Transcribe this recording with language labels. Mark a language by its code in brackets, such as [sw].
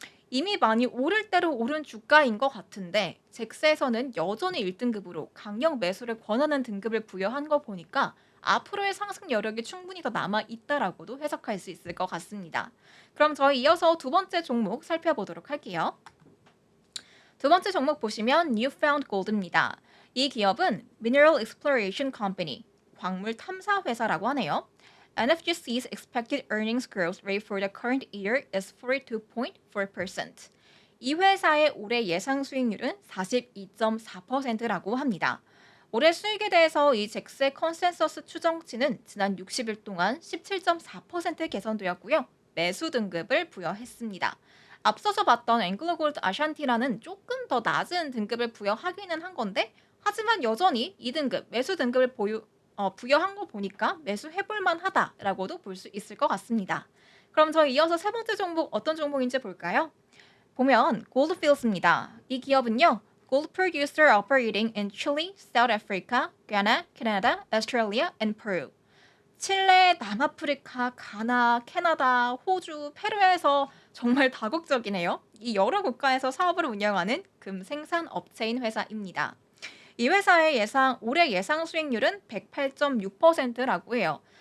[ko] 이미 많이 오를 대로 오른 주가인 것 같은데 잭스에서는 여전히 1등급으로 강력 매수를 권하는 등급을 부여한 거 보니까 앞으로의 상승 여력이 충분히 더 남아있다라고도 해석할 수 있을 것 같습니다. 그럼 저희 이어서 두 번째 종목 살펴보도록 할게요. 두 번째 종목 보시면 Newfound Gold입니다. 이 기업은 Mineral Exploration Company, 광물 탐사 회사라고 하네요. [en] NFGC's expected earnings growth rate for the current year is 42.4%. [ko] 이 회사의 올해 예상 수익률은 42.4%라고 합니다. 올해 수익에 대해서 이 잭스의 컨센서스 추정치는 지난 60일 동안 17.4% 개선되었고요. 매수 등급을 부여했습니다. 앞서서 봤던 앵글로골드 아샨티라는 조금 더 낮은 등급을 부여하기는 한 건데 하지만 여전히 2등급 매수 등급을 부여한 거 보니까 매수해볼 만하다라고도 볼 수 있을 것 같습니다. 그럼 저희 이어서 세 번째 종목 어떤 종목인지 볼까요? 보면 골드필드입니다. 이 기업은요. [en] Gold producer operating in Chile, South Africa, Ghana, Canada, Australia, and Peru. [ko] 칠레, 남아프리카, 가나, 캐나다, 호주, 페루에서 정말 다국적이네요. 이 여러 국가에서 사업을 운영하는 금 생산 업체인 회사입니다. 이 회사의 올해 예상 수익률은 108.6%라고 해요.